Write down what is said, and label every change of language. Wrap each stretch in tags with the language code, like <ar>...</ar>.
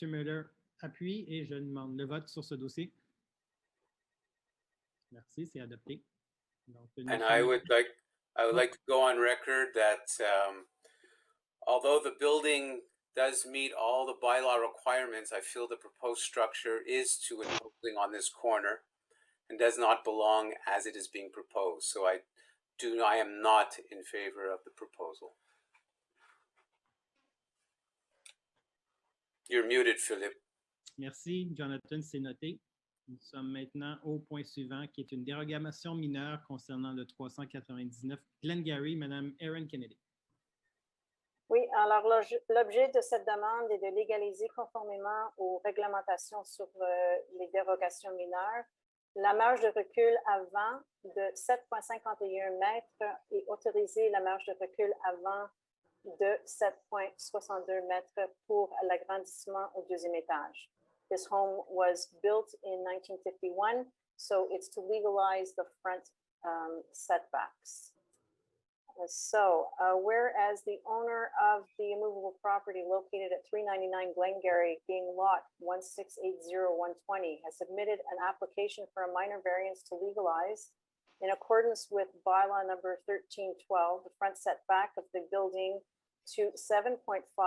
<fr>Miller appuie et je demande le vote sur ce dossier. Merci, c'est adopté. Donc,</fr> <en>And I would like to go on record that although the building does meet all the bylaw requirements, I feel the proposed structure is too imposing on this corner and does not belong as it is being proposed. So I am not in favor of the proposal. You're muted, Philippe.</en> <fr>Merci, Jonathan, c'est noté. Nous sommes maintenant au point suivant, qui est une dérogation mineure concernant le 399 Glengarry. Madame Erin Kennedy. Oui, alors l'objet de cette demande est de légaliser conformément aux réglementations sur les dérogations mineures la marge de recul avant de 7,51 mètres et autoriser la marge de recul avant de 7,62 mètres pour l'agrandissement au deuxième étage.</fr> <en>This home was built in 1951, so it's to legalize the front setbacks. Whereas the owner of the immovable property located at 399 Glengarry, being lot 1680120, has submitted an application for a minor variance to legalize, in accordance with bylaw number 1312, the front setback of the building to 7.51</en>